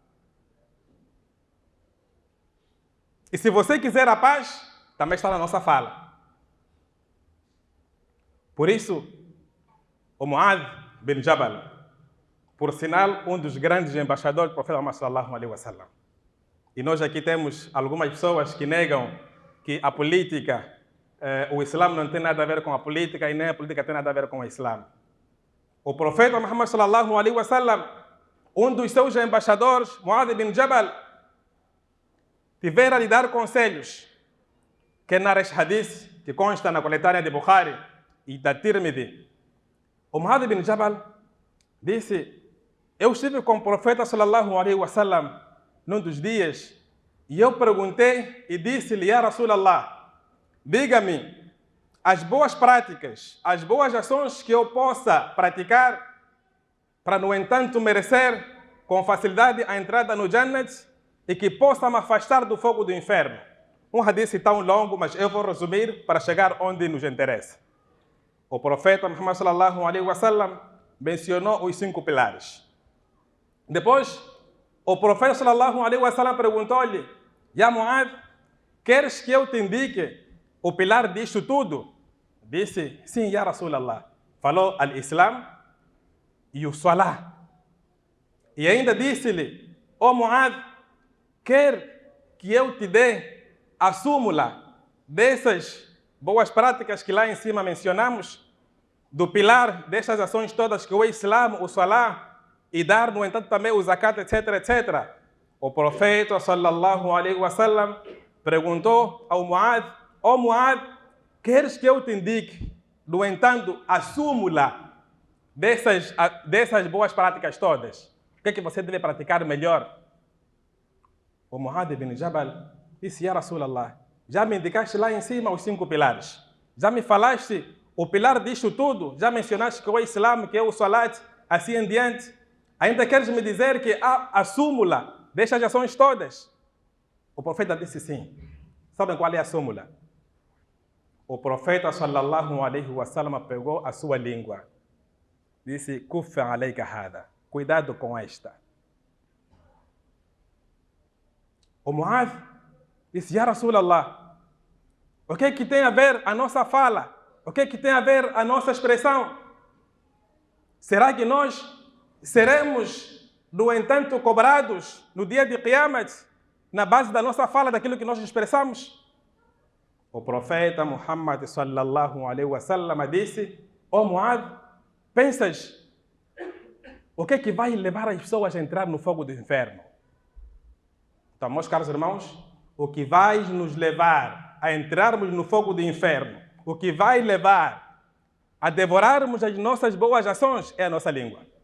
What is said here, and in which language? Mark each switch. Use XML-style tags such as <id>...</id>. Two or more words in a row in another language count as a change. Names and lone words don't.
<pt>E se você quiser a paz, também está na nossa fala. Por isso, o Mu'adh bin Jabal, por sinal, um dos grandes embaixadores do profeta Muhammad</pt> <ar>sallallahu alaihi wasallam.</ar> <pt>E nós aqui temos algumas pessoas que negam que a política, o Islã não tem nada a ver com a política e nem a política tem nada a ver com o Islã. O profeta Muhammad</pt> <ar>sallallahu alaihi wasallam,</ar> <pt>um dos seus embaixadores, Mu'adh bin Jabal, tiveram a lhe dar conselhos, que nas hadith, que consta na coletânea de Bukhari e da Tirmidhi. O Mu'adh bin Jabal disse: eu estive com o profeta</pt> <ar>sallallahu alaihi wasallam</ar> <pt>num dos dias e eu perguntei e disse-lhe:</pt> <ar>Ya Rasulallah,</ar> <pt>diga-me as boas práticas, as boas ações que eu possa praticar para, no entanto, merecer com facilidade a entrada no Jannat e que possa me afastar do fogo do inferno. Um hadith tão longo, mas eu vou resumir para chegar onde nos interessa. O profeta Muhammad</pt> <ar>sallallahu alaihi wasallam</ar> <pt>mencionou os 5 pilares. Depois, o profeta</pt> <ar>sallallahu alaihi wasallam</ar> <pt>perguntou-lhe:</pt> <ar>Ya Mu'adh,</ar> <pt>queres que eu te indique o pilar disto tudo? Disse: sim,</pt> <ar>Ya Rasulallah.</ar> <pt>Falou al-Islam e o Salah. E ainda disse-lhe: ó Mu'adh, quer que eu te dê a súmula dessas boas práticas que lá em cima mencionamos, do pilar destas ações todas que o Islã, o Salah, e dar, no entanto, também o zakat, etc, etc. O profeta,</pt> <ar>sallallahu alaihi wasallam,</ar> <pt>perguntou ao Muad: ó Muad, queres que eu te indique, no entanto, a súmula dessas boas práticas todas? O que é que você deve praticar melhor? O Muad ibn Jabal disse:</pt> <ar>Ya Rasulallah,</ar> <pt>já me indicaste lá em cima os 5 pilares. Já me falaste o pilar disto tudo. Já mencionaste que é o Islã, que é o Salat, assim em diante. Ainda queres me dizer que há a súmula destas ações todas? O profeta disse sim. Sabem qual é a súmula? O profeta</pt> <ar>sallallahu alaihi wasallam</ar> <pt>pegou a sua língua. Disse:</pt> <ar>Kuffa alayka hada.</ar> <pt>Cuidado com esta. O Muad disse:</pt> <ar>Ya Rasulallah,</ar> <pt>o que é que tem a ver a nossa fala? O que é que tem a ver a nossa expressão? Será que nós seremos, no entanto, cobrados no dia de Qiyamah na base da nossa fala, daquilo que nós expressamos? O profeta Muhammad</pt> <ar>sallallahu alaihi wasallam</ar> <pt>disse: ó Muad, pensas o que é que vai levar as pessoas a entrar no fogo do inferno? Então, meus caros irmãos, o que vai nos levar a entrarmos no fogo do inferno, o que vai levar a devorarmos as nossas boas ações é a nossa língua.</pt>